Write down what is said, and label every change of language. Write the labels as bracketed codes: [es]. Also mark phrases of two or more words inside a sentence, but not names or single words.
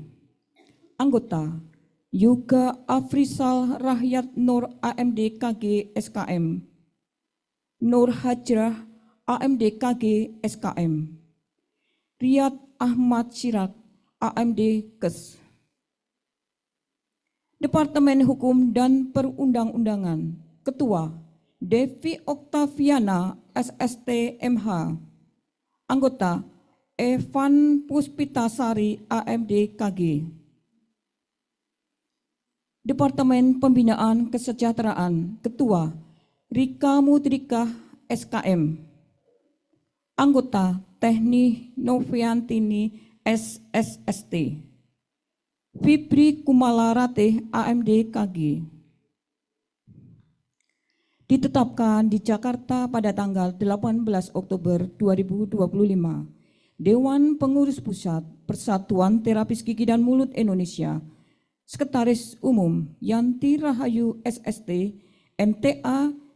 [id] Anggota Yuga Afrisal Rahyat Nur AMDKG SKM. Nur Hajrah AMDKG SKM. Riyad Ahmad Syirak AMDKes. Departemen Hukum dan Perundang-undangan. Ketua Devi Oktaviana SST MH. Anggota Evan Puspitasari AMDKG. Departemen Pembinaan Kesejahteraan, Ketua Rika Mudrika SKM. Anggota Tehni Noviantini SSST. Fibri Kumalarate AMD KG. Ditetapkan di Jakarta pada tanggal 18 Oktober 2025, Dewan Pengurus Pusat Persatuan Terapis Gigi dan Mulut Indonesia, Sekretaris Umum Yanti Rahayu SST, MTA